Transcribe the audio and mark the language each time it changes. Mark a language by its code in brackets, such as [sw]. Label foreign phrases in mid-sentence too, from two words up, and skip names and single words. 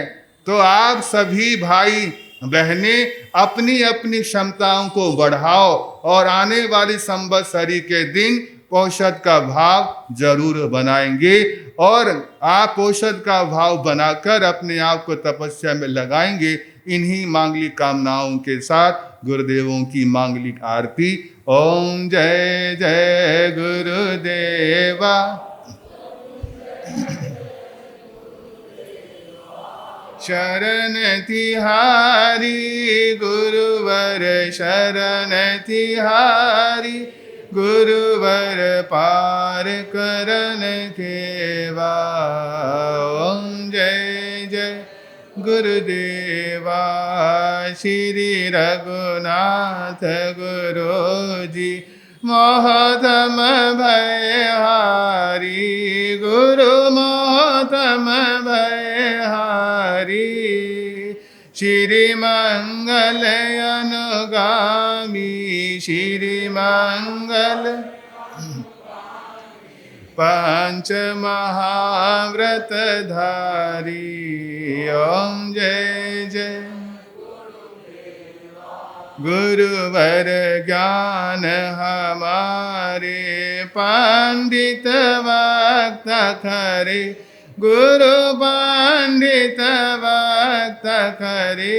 [hi] तो आप सभी भाई बहनें अपनी अपनी क्षमताओं को बढ़ाओ और आने वाली संवत्सरी के दिन पोषद का भाव जरूर बनाएंगे। और आप पोषद का भाव बनाकर अपने आप को तपस्या में लगाएंगे। इन्हीं मांगलिक कामनाओं के साथ गुरुदेवों की मांगलिक आरती। ओम जय जय गुरुदेवा। शरण तिहारी गुरुवर शरण तिहारी, गुरुवर पार करन केवा। ओम जय जय गुरुदेवा। श्री रघुनाथ गुरु जी मोहतम भयहारी, गुरु मोहतम भयहारी। श्री मंगल अनुगामी, श्री मंगल पंच महाव्रत धारी। ओम जय जय गुरुवर ज्ञान हमारे, पंडित वक्ता खरे, गुरु पंडित वक्ता खरे।